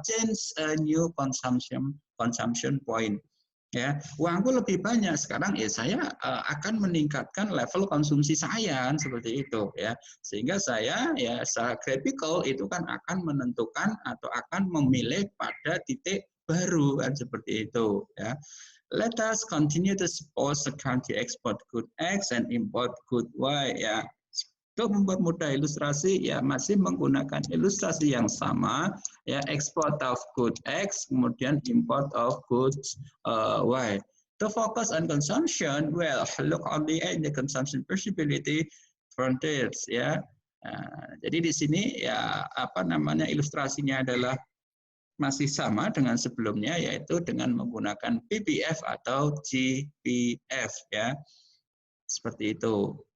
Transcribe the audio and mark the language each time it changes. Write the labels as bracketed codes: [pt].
[en] Change a new consumption point. [id] Ya, uangku lebih banyak sekarang, ya saya akan meningkatkan level konsumsi saya kan, seperti itu ya. Sehingga saya ya secara graphical itu kan akan menentukan atau akan memilih pada titik baru kan, seperti itu ya. [en] Let us continue to suppose the country export good X and import good Y ya. [id] Untuk mempermudah ilustrasi ya masih menggunakan ilustrasi yang sama ya, [en] export of good X [id] kemudian [en] import of goods Y. To focus on consumption, well look only at the consumption possibility frontiers ya. [id] Jadi di sini ya ilustrasinya adalah masih sama dengan sebelumnya, yaitu dengan menggunakan PPF atau GPF ya, seperti itu.